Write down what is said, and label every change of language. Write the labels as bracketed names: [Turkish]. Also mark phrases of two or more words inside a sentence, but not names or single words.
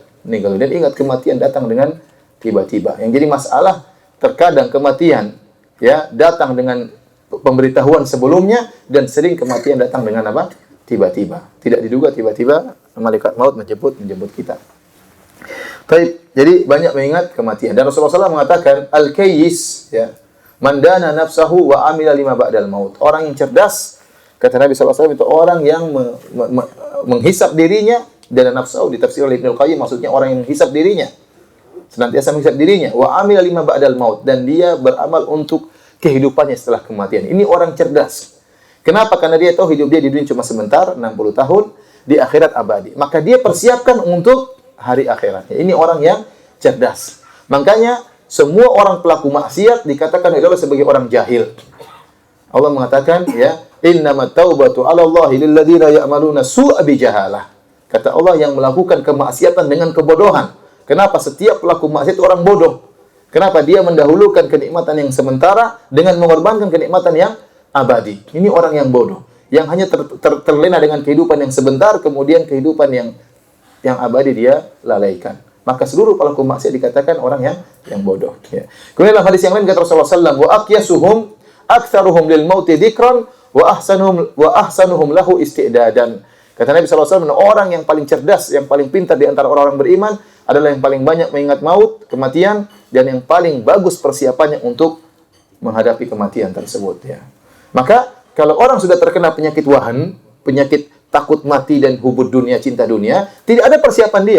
[Indonesian] Dan ingat, kematian datang dengan tiba-tiba. Yang jadi masalah, terkadang kematian, ya, datang dengan pemberitahuan sebelumnya, dan sering kematian datang dengan apa? Tiba-tiba. Tidak diduga, tiba-tiba malaikat maut menjemput kita. Jadi banyak mengingat kematian. Dan Rasulullah SAW mengatakan, al-kayyis, ya, [Arabic] من دان نفسه وعمل لما بعد الموت. [Indonesian] Orang yang cerdas, kata Nabi SAW, itu orang yang menghisap dirinya, dan nafsahu ditafsir oleh Ibnu Qayyim, maksudnya orang yang menghisap dirinya, senantiasa menghisap dirinya, [Arabic] وعمل لما بعد الموت, [Indonesian] dan dia beramal untuk kehidupannya setelah kematian. Ini orang cerdas. Kenapa? Karena dia tahu hidup dia di dunia cuma sebentar, 60 tahun, di akhirat abadi. Maka dia persiapkan untuk hari akhiratnya. Ini orang yang cerdas. Makanya semua orang pelaku maksiat dikatakan adalah sebagai orang jahil. Allah mengatakan, [Arabic] ya, إنما التوبة على الله للذين يعملون السوء بجهالة. [Indonesian] Kata Allah, yang melakukan kemaksiatan dengan kebodohan. Kenapa? Setiap pelaku maksiat itu orang bodoh. Kenapa? Dia mendahulukan kenikmatan yang sementara dengan mengorbankan kenikmatan yang abadi. Ini orang yang bodoh, yang hanya terlena dengan kehidupan yang sebentar, kemudian kehidupan yang abadi dia lalaikan. Maka seluruh pelaku maksiat dikatakan orang yang bodoh. Ya. Kemudian dalam hadis yang lain kata Rasulullah SAW, [Arabic] وأقيسهم أكثرهم للموت ذكرا وأحسنهم له استعدادا. [Indonesian] Kata Nabi SAW, orang yang paling cerdas, yang paling pintar di antara orang-orang beriman adalah yang paling banyak mengingat maut, kematian, dan yang paling bagus persiapannya untuk menghadapi kematian tersebut. Ya. Maka, kalau orang sudah terkena penyakit wahan, penyakit takut mati dan [Arabic] حب الدنيا, [Indonesian] cinta dunia, tidak ada persiapan dia.